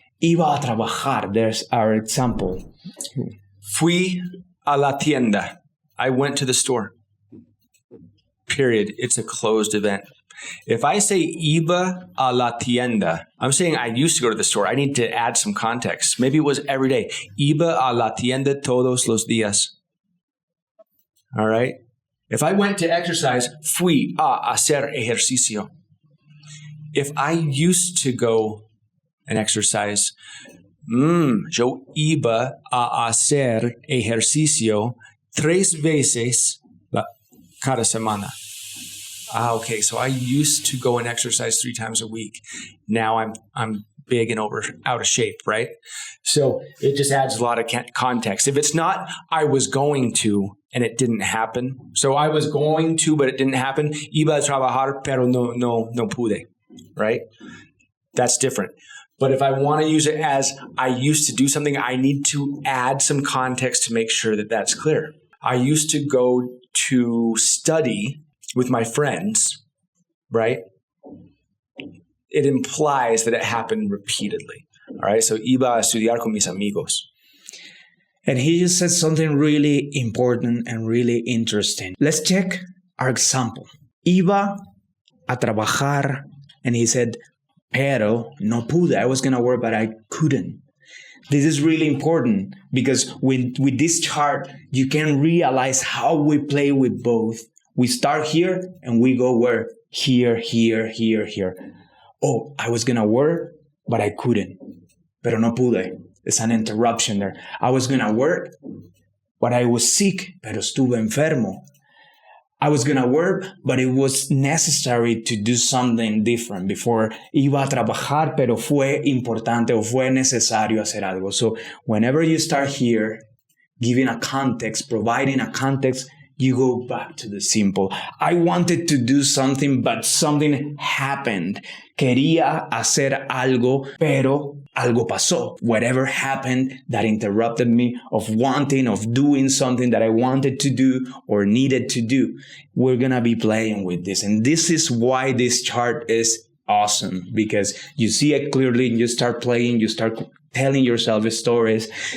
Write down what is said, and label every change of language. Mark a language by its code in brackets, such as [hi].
[es] Iba a trabajar. [en] There's our example. [es] Fui a la tienda. [en] I went to the store. Period. It's a closed event. If I say [es] iba a la tienda, [en] I'm saying I used to go to the store. I need to add some context. Maybe it was every day. [es] Iba a la tienda todos los días. [en] All right. If I went to exercise, [es] fui a hacer ejercicio. [en] If I used to go and exercise, [es] yo iba a hacer ejercicio 3 veces cada semana. [en] Okay, so I used to go and exercise 3 times a week. Now I'm big and out of shape, right? So it just adds a lot of context. If it's not I was going to and it didn't happen. So I was going to, but it didn't happen. [es] Iba a trabajar, pero no pude, right? [en] That's different. But if I want to use it as I used to do something, I need to add some context to make sure that that's clear. I used to go to study with my friends, right? It implies that it happened repeatedly. All right. [es] So iba a estudiar con mis amigos. [en] And he just said something really important and really interesting. Let's check our example. [es] Iba a trabajar, [en] and he said, [es] pero no pude. [en] I was going to work, but I couldn't. This is really important because with this chart, you can realize how we play with both. We start here and we go where? Here, here, here, here. Oh, I was going to work, but I couldn't. [es] Pero no pude. [en] There's an interruption there. I was going to work, but I was sick, [es] pero estuve enfermo. [en] I was going to work, but it was necessary to do something different before. [es] Iba a trabajar, pero fue importante o fue necesario hacer algo. [en] So whenever you start here, giving a context, [es] providing a context, [en] you go back to the simple. I wanted to do something, but something happened. [es] Quería hacer algo, pero algo pasó. [en] Whatever happened that interrupted me of wanting, of doing something that I wanted to do or needed to do. We're going to be playing with this. And this is why this chart is awesome, because you see it clearly and you start playing, you start telling yourself stories.